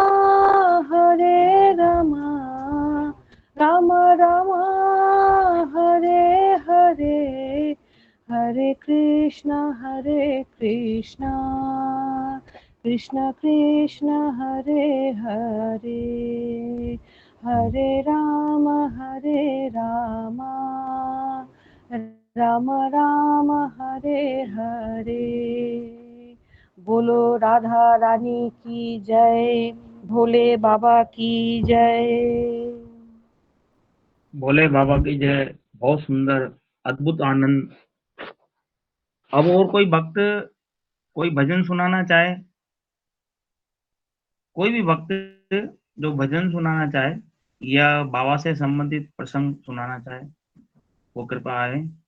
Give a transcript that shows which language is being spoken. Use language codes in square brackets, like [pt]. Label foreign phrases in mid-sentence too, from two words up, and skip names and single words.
[hi] राम राम हरे हरे, हरे कृष्ण कृष्ण कृष्ण हरे हरे, हरे राम राम राम हरे हरे। बोलो राधा रानी की जय, भोले बाबा की जय। भोले बाबा की जय। बहुत सुंदर, अद्भुत आनंद। अब और कोई भक्त कोई भजन सुनाना चाहे, कोई भी भक्त जो भजन सुनाना चाहे या बाबा से संबंधित प्रसंग सुनाना चाहे, वो कृपा है।